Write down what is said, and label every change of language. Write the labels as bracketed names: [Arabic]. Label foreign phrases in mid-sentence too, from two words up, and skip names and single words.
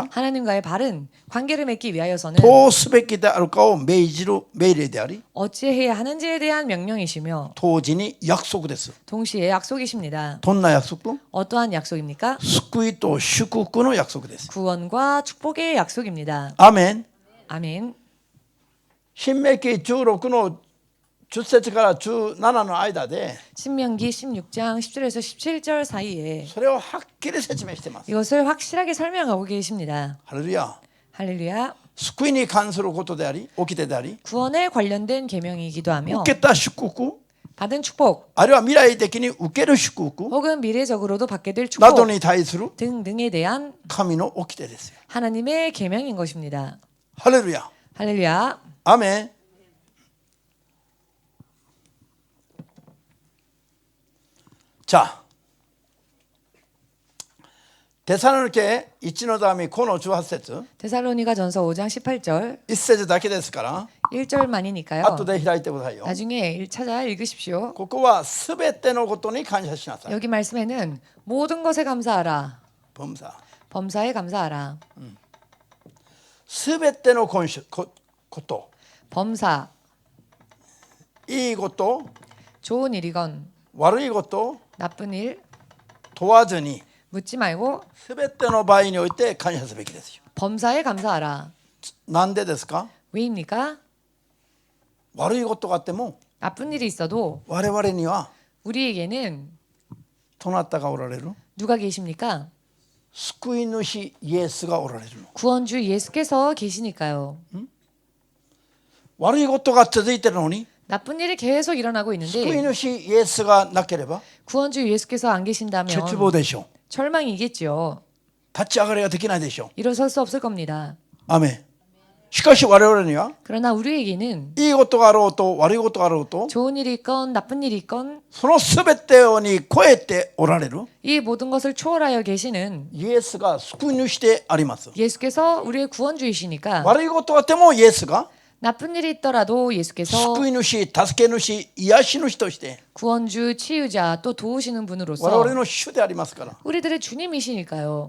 [Korean] 하나님과의 바른 관계를 맺기 위하여서는 [Japanese] どうすべきであるかを命じる命令であり [Korean] 어찌해야 하는지에 대한 명령이시며 [Japanese] 同時に約束です。 [Korean] 동시에 약속이십니다. [Japanese] どんな約束？ [Korean] 어떠한 약속입니까? [Japanese] 救いと祝福の約束です。 [Korean] 구원과 축복의 약속입니다. [Japanese] アーメン。 [Korean] 아멘. [Japanese] 新明記16の10節から17の間で [Korean] 신명기 16장 10절에서 17절 사이에 [Japanese] それをはっきり説明しています。 [Korean] 이것을 확실하게 설명하고 계십니다. [Japanese] ハレルヤ。 [Korean] 할렐루야. [Japanese] 救いに関することであり、掟であり、 [Korean] 구원에 관련된 계명이기도 하며 [Japanese] 受けた祝福、 [Korean] 받은 축복 [Japanese] あるいは未来的に受ける祝福 [Korean] 혹은 미래적으로도 받게 될 [Japanese] など [Korean] 축복 [Japanese] に対する [Korean] 등등에 대한 [Japanese] 神の掟ですよ。 [Korean] 하나님의 계명인 것입니다. [Japanese] ハレルヤ。 [Korean] 할렐루야. [Japanese] アーメン。 자テサロニケ1のダミ5の18節 [Korean] 데살로니가전서 5장 18절 [Japanese] 1 節だけですから [Korean] 1절만이니까요. [Japanese] 後で開いてくださいよ。 [Korean] 나중에 찾아 읽으십시오. [Japanese] ここはすべてのことに感謝しなさい。 [Korean] 여기 말씀에는 모든 것에 감사하라. 범사 범사에 감사하라. [Japanese] すべてのこと [Korean] 범사 [Japanese] いいこと [Korean] 좋은 일이건 [Japanese] 悪いこと [Korean] 나쁜 일 [Japanese] 問わずに [Korean] 묻지 말고 [Japanese] すべての場合において感謝すべきですよ。 [Korean] 범사에 감사하라. [Japanese] なんでですか？ [Korean] 왜입니까? [Japanese] 悪いことがあっても [Korean] 나쁜 일이 있어도 [Japanese] 我々には [Korean] 우리에게는 [Japanese] どなたがおられる？ [Korean] 누가 계십니까? [Japanese] 救い主イエスがおられるの。 [Korean] 구원주 예수께서 계시니까요. [Japanese] 悪いことが続いてるのに [Korean] 나쁜 일이 계속 일어나고 [Japanese] 救い [Korean] 있는데 [Japanese] 主イエスがなければ [Korean] 구원주 예수께서 안 계신다면 [Japanese] 絶望でしょう。 [Korean] 절망이겠죠. [Japanese] 立ち上がりができないでしょう。 [Korean] 일어설 수 없을 겁니다. [Japanese] アメン。しかし我々には [Korean] 그러나 우리에게는 [Japanese] いいことがあろうと悪いことがあろうと [Korean] 좋은 일이 있건 나쁜 일이 있건 [Japanese] そのすべてに超えておられる [Korean] 이 모든 것을 초월하여 계시는 [Japanese] イエスが救い主であります。 [Korean] 예수께서 우리의 구원주이시니까 [Japanese] 悪いことがあってもイエスが [Korean] 나쁜 일이 있더라도 예수께서 [Japanese] 救い主、助け主、癒し主として [Korean] 구원주, 치유자 또 도우시는 [Japanese] 我 [Korean] 분으로서 [Japanese] 々の主でありますから [Korean] 우리들의 주님이시니까요.